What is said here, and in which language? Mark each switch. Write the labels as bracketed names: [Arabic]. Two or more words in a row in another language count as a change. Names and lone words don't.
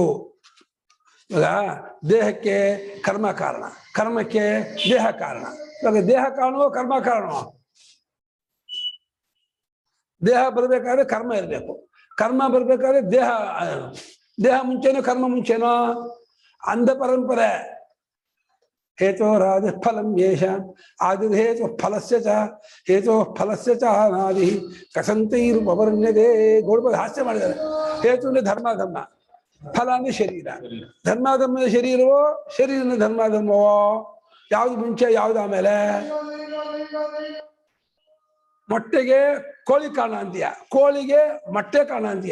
[Kannada] ಇವಾಗ ದೇಹಕ್ಕೆ ಕರ್ಮ ಕಾರಣ, ಕರ್ಮಕ್ಕೆ ದೇಹ ಕಾರಣ. ಇವಾಗ ದೇಹ ಕಾರಣವೋ ಕರ್ಮ ಕಾರಣವೋ? ದೇಹ ಬರಬೇಕಾದ್ರೆ ಕರ್ಮ ಇರಬೇಕು, ಕರ್ಮ ಬರ್ಬೇಕಾದ್ರೆ ದೇಹ. ದೇಹ ಮುಂಚೆನೋ ಕರ್ಮ ಮುಂಚೆನೋ? ಅಂಧ ಪರಂಪರೆ. [Sanskrit] ಹೇತೋರಾದಿ ಫಲಂ ಯೇಷ ಆದಿ ಹೇತು ಫಲಸ್ಯ ಚ ಹೇತೋ ಫಲಸ್ಯ ಚ ಅನಾದಿ ಕಸಂತೈರ್ವರ್ಣ್ಯತೆ. [Kannada] ಗೋಳ್ಬಲ್ ಹಾಸ್ಯ ಮಾಡಿದ್ದಾರೆ. ಹೇತು ಅಂದ್ರೆ ಧರ್ಮಾಧರ್ಮ, ಫಲ ಅಂದ್ರೆ ಶರೀರ. ಧರ್ಮಾಧರ್ಮದ ಶರೀರವೋ ಶರೀರನ ಧರ್ಮಾಧರ್ಮವೋ? ಯಾವ್ದು ಮುಂಚೆ ಯಾವ್ದು ಆಮೇಲೆ? ಮೊಟ್ಟೆಗೆ ಕೋಳಿ ಕಾರಣ ಅಂತೀಯ, ಕೋಳಿಗೆ ಮೊಟ್ಟೆ ಕಾರಣ ಅಂತೀಯ.